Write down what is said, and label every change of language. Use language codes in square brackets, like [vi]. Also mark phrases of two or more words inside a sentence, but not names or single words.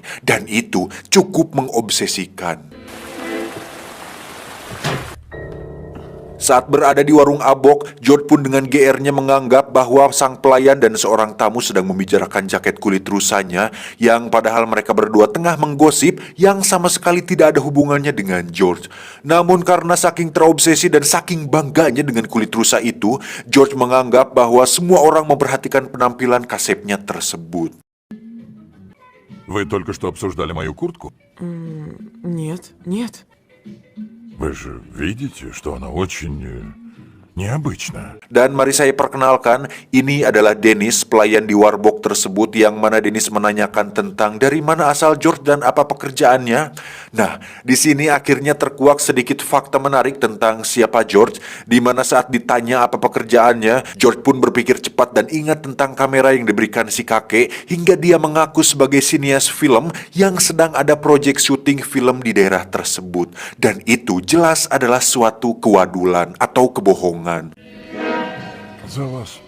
[id] Dan itu cukup mengobsesikan. Saat berada di warung Abok, George pun dengan GR-nya menganggap bahwa sang pelayan dan seorang tamu sedang membicarakan jaket kulit rusanya, yang padahal mereka berdua tengah menggosip yang sama sekali tidak ada hubungannya dengan George. Namun karena saking terobsesi dan saking bangganya dengan kulit rusa itu, George menganggap bahwa semua orang memperhatikan penampilan kasepnya tersebut. [ru] Вы только что обсуждали мою куртку? Нет, нет. Вы же видите, что она очень необычная. [id] Dan mari saya perkenalkan, ini adalah Dennis, pelayan di Warbox tersebut, yang mana Dennis menanyakan tentang dari mana asal George dan apa pekerjaannya. Nah, di sini akhirnya terkuak sedikit fakta menarik tentang siapa George, di mana saat ditanya apa pekerjaannya, George pun berpikir cepat dan ingat tentang kamera yang diberikan si kakek, hingga dia mengaku sebagai sinias film yang sedang ada proyek syuting film di daerah tersebut. Dan itu jelas adalah suatu kewadulan atau kebohongan. [ru] За вас.